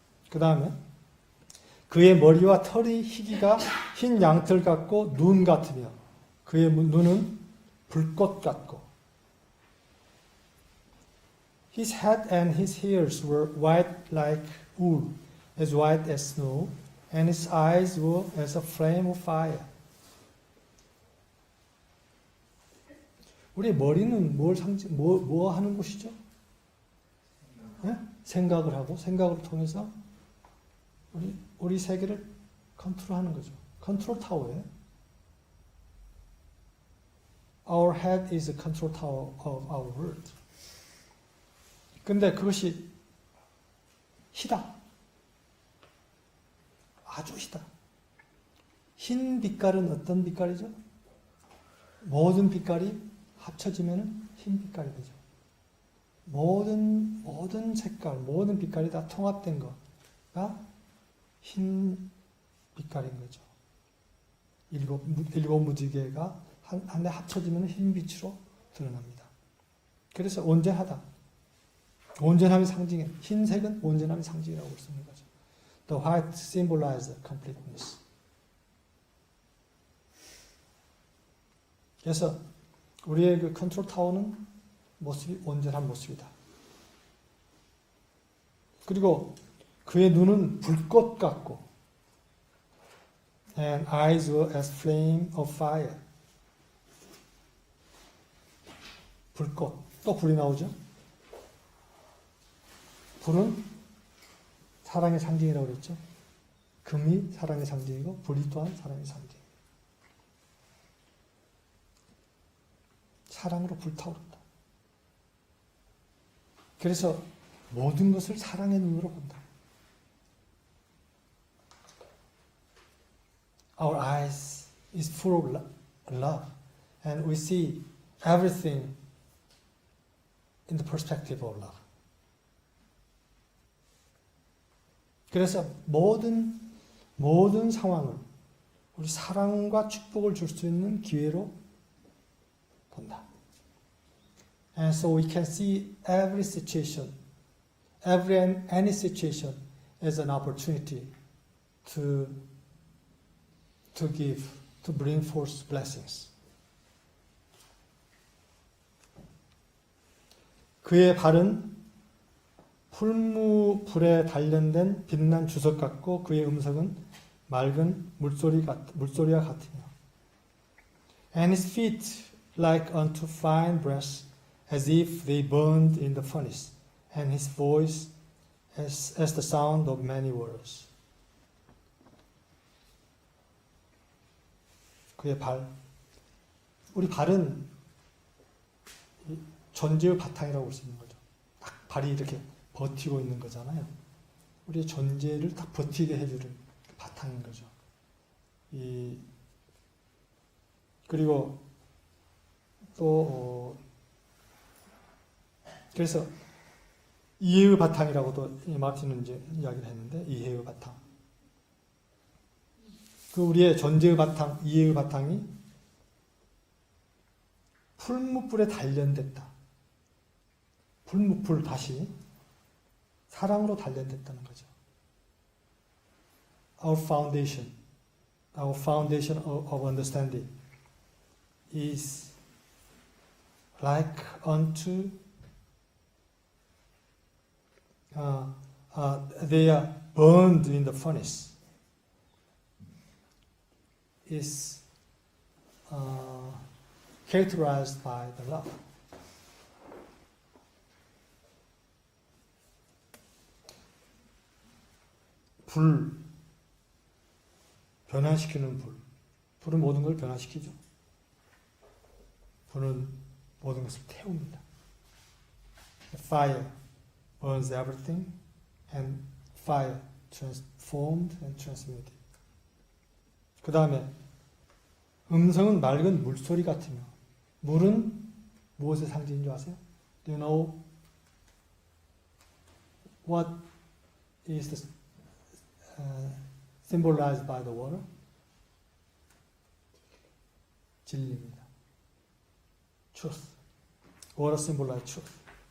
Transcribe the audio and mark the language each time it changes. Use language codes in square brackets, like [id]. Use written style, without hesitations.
[ko] 그 다음에 그의 머리와 털이 희기가 흰 양털 같고 눈 같으며 그의 눈은 불꽃 같고 [en] His head and his hairs were white like wool, as white as snow, and his eyes were as a flame of fire. [ko] 우리 머리는 뭐 하는 곳이죠? 네? 생각을 하고 생각을 통해서 우리 세계를 컨트롤하는 거죠. 컨트롤 타워예요. [en] Our head is a control tower of our world. [ko] 근데 그것이 희다. 아주 희다. 흰 빛깔은 어떤 빛깔이죠? 모든 빛깔이 합쳐지면 흰 빛깔이 되죠. 모든 색깔, 모든 빛깔이 다 통합된 거가 흰 빛깔인 거죠. 일곱 무지개가 한데 합쳐지면 흰 빛으로 드러납니다. 그래서 온전하다. 온전함의 상징, 흰색은 온전함의 상징이라고 볼 수 있는 거죠. [en] The white symbolizes completeness. [ko] 그래서 우리의 그 컨트롤 타워는 모습이 온전한 모습이다. 그리고 그의 눈은 불꽃 같고, [en] and eyes were as flame of fire. [ko] 불꽃, 또 불이 나오죠. 불은 사랑의 상징이라고 그랬죠. 금이 사랑의 상징이고 불이 또한 사랑의 상징. 사랑으로 불타오른다. 그래서 모든 것을 사랑의 눈으로 본다. [en] Our eyes is full of love, and we see everything in the perspective of love. [ko] 그래서 모든 상황을 우리 사랑과 축복을 줄 수 있는 기회로 본다. [en] And so we can see every situation, any situation as an opportunity to give, to bring forth blessings. [ko] 그의 발은 풀무불에 단련된 빛난 주석 같고 그의 음성은 맑은 물소리와 같으며 [en] And his feet like unto fine brass as if they burned in the furnace and his voice as the sound of many waters. [ko] 그의 발, 우리 발은 존재의 바탕이라고 볼 수 있는 거죠. 딱 발이 이렇게 버티고 있는 거잖아요. 우리의 존재를 딱 버티게 해주는 바탕인 거죠. 그리고 또 그래서 이해의 바탕이라고도 마틴은 이제 이야기를 했는데 이해의 바탕. 그 우리의 존재의 바탕, 이해의 바탕이 풀무불에 단련됐다. 풀무불 다시 사랑으로 단련됐다는 거죠. [en] Our foundation of understanding is like unto they are burned in the furnace. Is characterized by the love. [ko] 불, 변화시키는 불. 불은 모든 걸 변화시키죠. 불은 모든 것을 태웁니다. [en] Fire burns everything, and fire transformed and transmitted. [ko] 그 다음에 음성은 맑은 물소리 같으며 물은 무엇의 상징인 줄 아세요? [en] Do you know what is symbolized by the water? [ko] 진리입니다. [en] Truth. Water symbolizes truth.